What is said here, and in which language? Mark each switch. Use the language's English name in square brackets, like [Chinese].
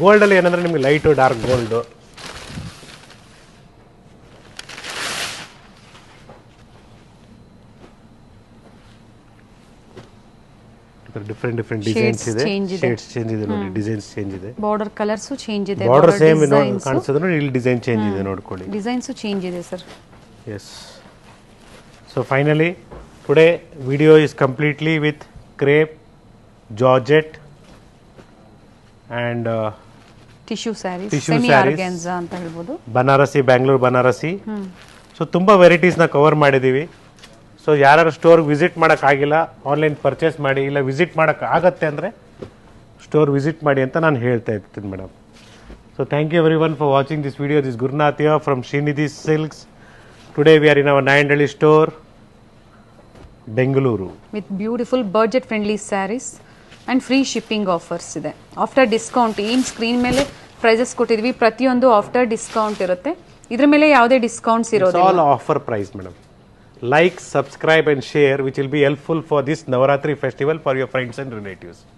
[Kannada] ಗೋಲ್ಡಲ್ಲಿ ಏನಂದ್ರೆ ನಿಮಗೆ light dark gold, different designs ಇದೆ, change ಇದೆ. ಶೇಡ್ಸ್ ಚೇಂಜ್ ಇದೆ ನೋಡಿ, ಡಿಸೈನ್ಸ್ ಚೇಂಜ್ ಇದೆ, ಬಾರ್ಡರ್ ಕಲರ್ಸು ಚೇಂಜ್ ಇದೆ, ಬಾರ್ಡರ್ ಸೇಮ್ ಕಾಣಿಸಿದ್ರು ಇಲ್ಲಿ ಡಿಸೈನ್ ಚೇಂಜ್ ಇದೆ ನೋಡ್ಕೊಳ್ಳಿ. ಡಿಸೈನ್ಸು ಚೇಂಜ್ ಇದೆ sir. [English] Yes. So finally, today video is completely with crepe, georgette and tissue sarees, Tissue semi sarees. [Kannada] Organza ಅಂತ ಹೇಳ್ಬೋದು. ಬನಾರಸಿ, ಬ್ಯಾಂಗ್ಳೂರ್ ಬನಾರಸಿ. ಸೊ ತುಂಬ ವೆರೈಟೀಸ್ನ ಕವರ್ ಮಾಡಿದ್ದೀವಿ. ಸೊ ಯಾರು ಸ್ಟೋರ್ಗೆ ವಿಸಿಟ್ ಮಾಡೋಕ್ಕಾಗಿಲ್ಲ, ಆನ್ಲೈನ್ ಪರ್ಚೇಸ್ ಮಾಡಿ, ಇಲ್ಲ ವಿಸಿಟ್ ಮಾಡೋಕ್ಕಾಗತ್ತೆ ಅಂದರೆ ಸ್ಟೋರ್ ವಿಸಿಟ್ ಮಾಡಿ ಅಂತ ನಾನು ಹೇಳ್ತಾ ಇರ್ತೀನಿ madam. [English] So thank you everyone for watching this video. This Gurunath here from Srinidhi Silks. Today we are in our Nayandali store, Bengaluru. With beautiful budget friendly sarees and free shipping offers ಇದೆ. [Kannada] After discount ಏನು screen ಮೇಲೆ prices ಕೊಟ್ಟಿದ್ವಿ ಪ್ರತಿಯೊಂದು after discount ಇರುತ್ತೆ. ಇದ್ರ ಮೇಲೆ ಯಾವುದೇ discounts [English] It's [Kannada] ಇರೋದಿಲ್ಲ. [English] all offer price, madam. Like, subscribe and share, which will be helpful for this Navaratri festival for your friends and relatives.